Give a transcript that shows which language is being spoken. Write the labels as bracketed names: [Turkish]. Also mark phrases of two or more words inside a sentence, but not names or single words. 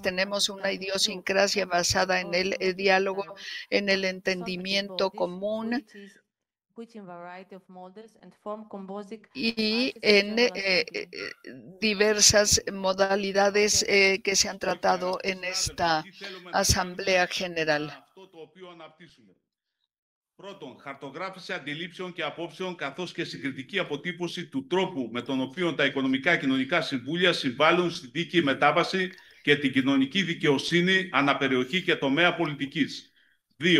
[Spanish] Tenemos una idiosincrasia basada en el diálogo, en el entendimiento común y en diversas modalidades que se han tratado en esta Asamblea General. [Greek] Πρώτον, χαρτογράφηση αντιλήψεων και απόψεων καθώς και συγκριτική αποτύπωση του τρόπου με τον οποίο τα οικονομικά και κοινωνικά συμβούλια συμβάλλουν στη δίκαιη μετάβαση και την κοινωνική δικαιοσύνη αναπεριοχή και τομέα πολιτικής. 2.